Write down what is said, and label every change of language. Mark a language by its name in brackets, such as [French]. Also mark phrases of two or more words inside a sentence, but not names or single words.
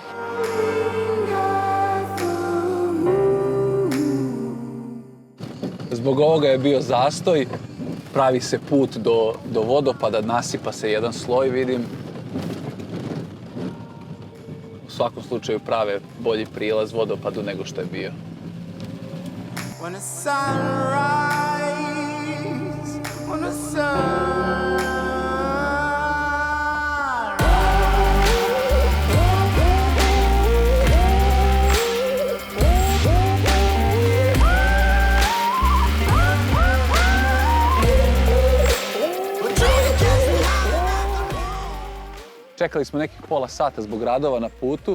[Croatian] Zbog ovoga je bio zastoj, pravi se put do vodopada, nasipa se jedan sloj, vidim. U svakom slučaju prave bolji prilaz vodopadu nego što je bio. [English] When the sun rise, when the sun [Croatian] Čekali smo nekih pola sata zbog radova na putu.